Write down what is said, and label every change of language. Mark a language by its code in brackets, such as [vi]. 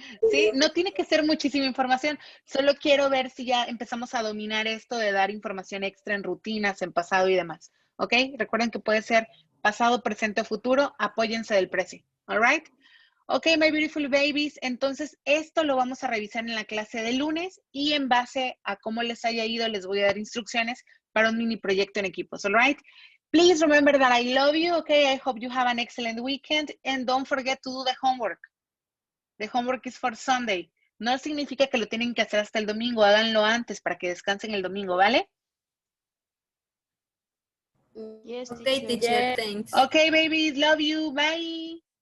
[es] Sí, no tiene que ser muchísima información, solo quiero ver si ya empezamos a dominar esto de dar información extra en rutinas, en pasado y demás, ¿ok? Recuerden que puede ser pasado, presente o futuro, apóyense del Prezi, [en] all right? [es] Ok, [en] my beautiful babies, [es] entonces esto lo vamos a revisar en la clase de lunes y en base a cómo les haya ido les voy a dar instrucciones para un mini proyecto en equipos, [en] all right? Please remember that I love you, okay? I hope you have an excellent weekend and don't forget to do the homework. The homework is for Sunday. [es] No significa que lo tienen que hacer hasta el domingo, háganlo antes para que descansen el domingo, ¿vale? [en] Yes, Okay, teacher. teacher, thanks. Okay, babies, love you, bye.